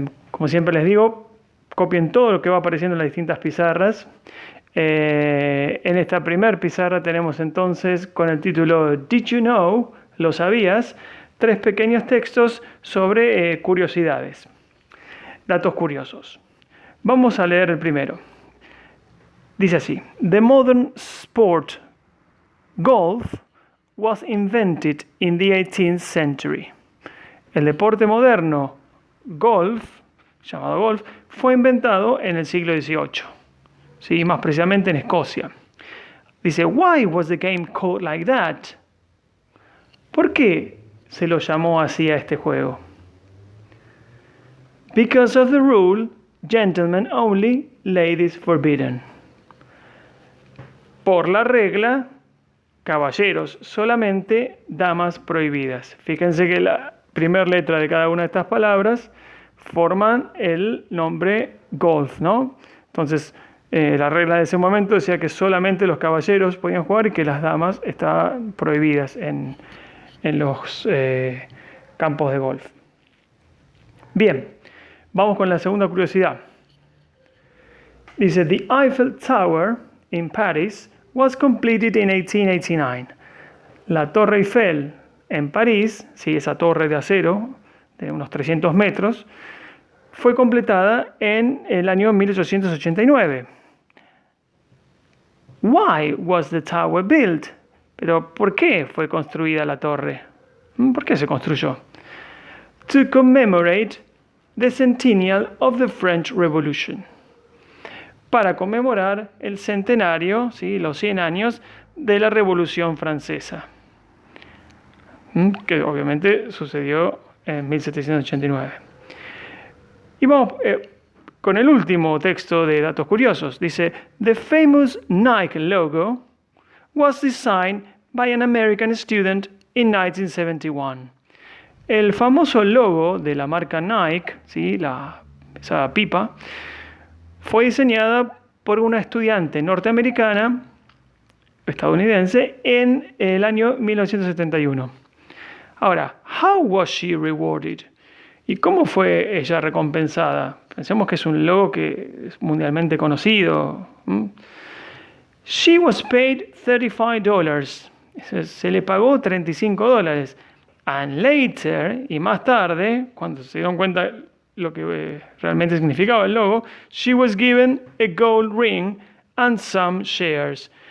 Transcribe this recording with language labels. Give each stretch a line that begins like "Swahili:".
Spanish: Como siempre les digo, copien todo lo que va apareciendo en las distintas pizarras. En esta primer pizarra tenemos entonces con el título
English: Did you know?
Spanish: ¿Lo sabías? 3 pequeños textos sobre curiosidades, datos curiosos. Vamos a leer el primero. Dice así:
English: The modern sport golf was invented in the 18th century.
Spanish: El deporte moderno golf, llamado golf, fue inventado en el siglo XVIII, ¿sí? Más precisamente en Escocia.
English: Dice, why was the game called like that?
Spanish: ¿Por qué se lo llamó así a este juego?
English: Because of the rule, gentlemen only, ladies forbidden.
Spanish: Por la regla, caballeros solamente, damas prohibidas. Fíjense que la primera letra de cada una de estas palabras forman el nombre golf, ¿no? Entonces, la regla de ese momento decía que solamente los caballeros podían jugar y que las damas estaban prohibidas en los campos de golf. Bien, vamos con la segunda curiosidad.
English: Dice, The Eiffel Tower in Paris was completed in 1889.
Spanish: La Torre Eiffel en París, sí, esa torre de acero de unos 300 metros, fue completada en el año 1889.
English: Why was the tower built?
Spanish: Pero ¿por qué fue construida la torre? ¿Por qué se construyó?
English: To commemorate the centennial of the French Revolution.
Spanish: Para conmemorar el centenario, ¿sí? Los 100 años de la Revolución Francesa, que obviamente sucedió en 1789. Y vamos con el último texto de datos curiosos.
English: Dice, The famous Nike logo was designed by an American student in 1971.
Spanish: El famoso logo de la marca Nike, ¿sí? Esa pipa, fue diseñada por una estudiante norteamericana, estadounidense, en el año 1971.
English: Ahora, how was she rewarded?
Spanish: ¿Y cómo fue ella recompensada? Pensemos que es un logo que es mundialmente conocido.
English: She was paid $35.
Spanish: Se le pagó $35.
English: And later,
Spanish: y más tarde, cuando se dieron cuenta lo que realmente significaba el logo,
English: she was given a gold ring and some shares.